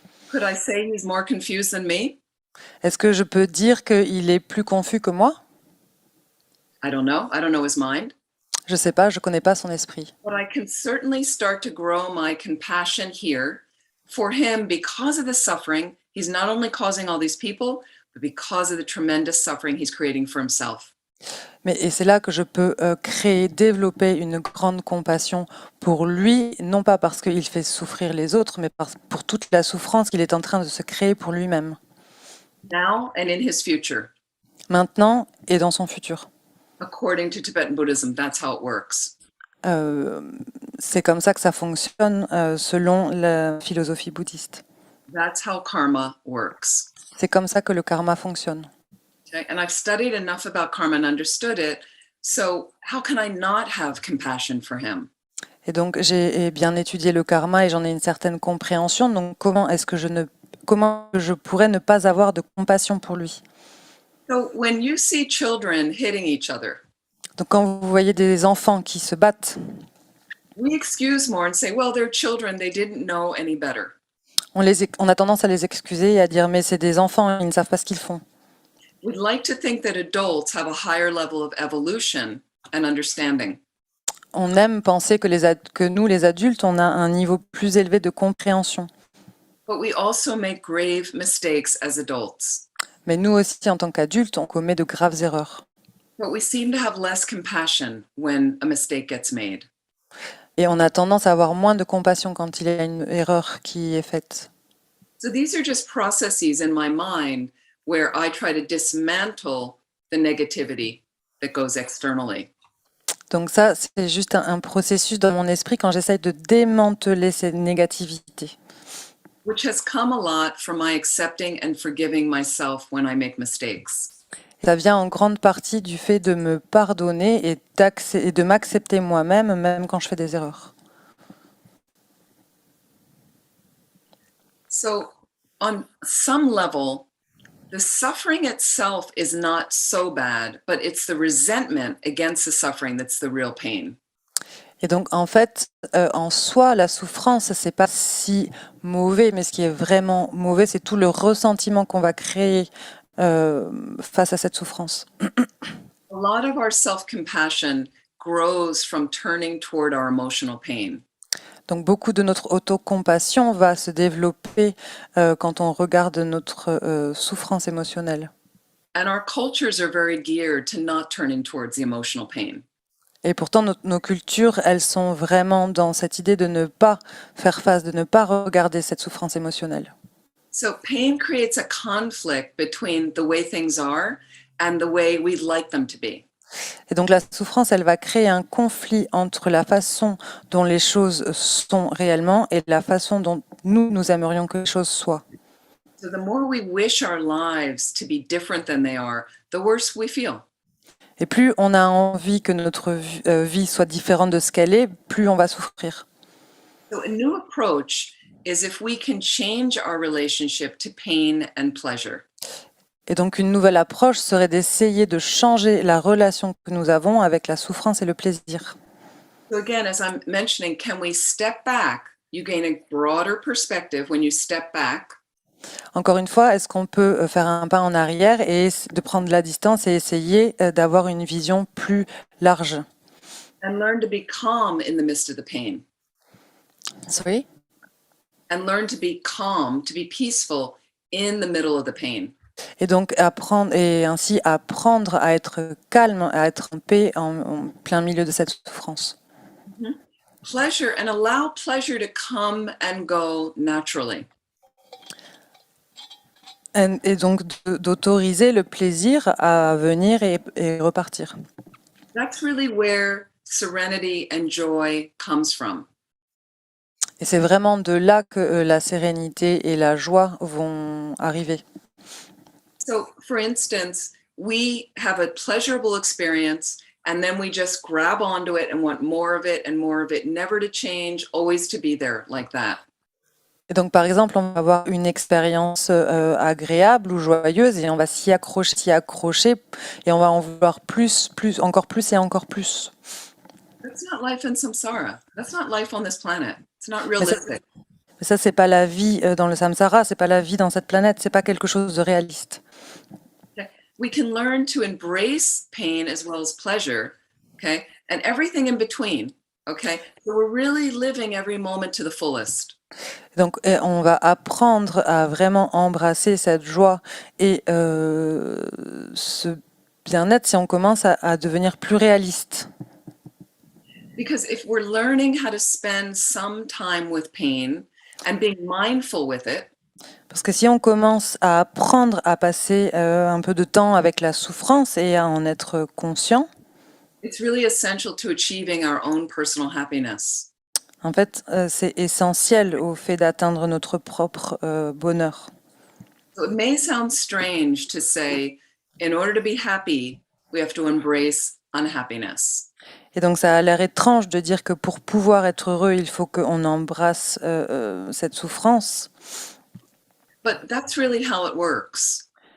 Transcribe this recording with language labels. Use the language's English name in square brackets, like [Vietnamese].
[English] Could I say he's more confused than me? [French] Est-ce que je peux dire qu'il est plus confus que moi? [English] I don't know. I don't know his mind. [French] Je ne sais pas, je ne connais pas son esprit. [English] But I can certainly start to grow my compassion here for him because of the suffering. He's not only causing all these people, but because of the tremendous suffering he's creating for himself. [French] Et c'est là que je peux développer une grande compassion pour lui, non pas parce qu'il fait souffrir les autres, mais pour toute la souffrance qu'il est en train de se créer pour lui-même. [English] Now and in his future. [French] Maintenant et dans son futur. [English] According to Tibetan Buddhism, that's how it works. [French] C'est comme ça que ça fonctionne selon la philosophie bouddhiste. [English] That's how karma works. [French] C'est comme ça que le karma fonctionne. [English] Okay? And I've studied enough about karma and understood it. So how can I not have compassion for him? [French] Et donc j'ai bien étudié le karma et j'en ai une certaine compréhension. Donc comment je pourrais ne pas avoir de compassion pour lui? [English] So when you see children hitting each other, [French] Donc quand vous voyez des enfants qui se battent, [English] we excuse more and say, well, they're children, they didn't know any better. [French] on a tendance à les excuser et à dire mais c'est des enfants, ils ne savent pas ce qu'ils font. [English] We'd like to think that adults have a higher level of evolution and understanding. [French] On aime penser que nous, les adultes, on a un niveau plus élevé de compréhension. [English] But we also make grave mistakes as adults. [French] Mais nous aussi, en tant qu'adultes, on commet de graves erreurs. [English] But we seem to have less compassion when a mistake gets made. [French] Et on a tendance à avoir moins de compassion quand il y a une erreur qui est faite. [English] So these are just processes in my mind where I try to dismantle the negativity that goes externally. [French] Donc ça, c'est juste un processus dans mon esprit quand j'essaye de démanteler ces négativités. [English] Which has come a lot from my accepting and forgiving myself when I make mistakes. [French] Ça vient en grande partie du fait de me pardonner et de m'accepter moi-même, même quand je fais des erreurs. [English] So on some level, the suffering itself is not so bad, but it's the resentment against the suffering that's the real pain. [French] Et donc, en fait, en soi, la souffrance, c'est pas si mauvais, mais ce qui est vraiment mauvais, c'est tout le ressentiment qu'on va créer face à cette souffrance. [English] A lot of our self-compassion grows from turning toward our emotional pain. [French] Donc, beaucoup de notre autocompassion va se développer quand on regarde notre souffrance émotionnelle. [English] And our cultures are very geared to not turning towards the emotional pain. [French] Et pourtant, nos cultures, elles sont vraiment dans cette idée de ne pas faire face, de ne pas regarder cette souffrance émotionnelle. [English] So pain creates a conflict between the way things are and the way we'd like them to be. [French] Et donc la souffrance, elle va créer un conflit entre la façon dont les choses sont réellement et la façon dont nous aimerions que les choses soient. [English] So the more we wish our lives to be different than they are, the worse we feel. [French] Et plus on a envie que notre vie soit différente de ce qu'elle est, plus on va souffrir. [English] So a new approach is if we can change our relationship to pain and pleasure. [French] Et donc une nouvelle approche serait d'essayer de changer la relation que nous avons avec la souffrance et le plaisir. [English] So again, as I'm mentioning, can we step back? You gain a broader perspective when you step back. [French] Encore une fois, est-ce qu'on peut faire un pas en arrière et de prendre la distance et essayer d'avoir une vision plus large? [English] And learn to be calm in the midst of the pain. Sorry? And learn to be calm, to be peaceful in the middle of the pain. [French] Et donc ainsi apprendre à être calme, à être en paix en plein milieu de cette souffrance. Mm-hmm. [English] Pleasure, and allow pleasure to come and go naturally. [French] Et donc d'autoriser le plaisir à venir et repartir. [English] That's really where serenity and joy comes from. [French] Et c'est vraiment de là que la sérénité et la joie vont arriver. [English] So, for instance, we have a pleasurable experience and then we just grab onto it and want more of it and more of it, never to change, always to be there like that. [French] Et donc, par exemple, on va avoir une expérience agréable ou joyeuse et on va s'y accrocher et on va en vouloir plus, encore plus et encore plus. [English] That's not life in samsara. That's not life on this planet. It's not [French] Mais ça, [English] realistic. [French] mais ça, c'est pas la vie dans le samsara, c'est pas la vie dans cette planète, c'est pas quelque chose de réaliste. [English] We can learn to embrace pain as well as pleasure, okay? And everything in between, okay? So we're really living every moment to the fullest. [French] Donc, on va apprendre à vraiment embrasser cette joie et ce bien-être si on commence à devenir plus réaliste. [English] Because if we're learning how to spend some time with pain and being mindful with it, [French] Parce que si on commence à apprendre à passer un peu de temps avec la souffrance et à en être conscient, [English] it's really essential to achieving our own personal happiness. [French] en fait, c'est essentiel au fait d'atteindre notre propre bonheur. [English] So it may sound strange to say, in order to be happy, we have to embrace unhappiness. [French] Et donc, ça a l'air étrange de dire que pour pouvoir être heureux, il faut qu'on embrasse cette souffrance. [English] But that's really how it works.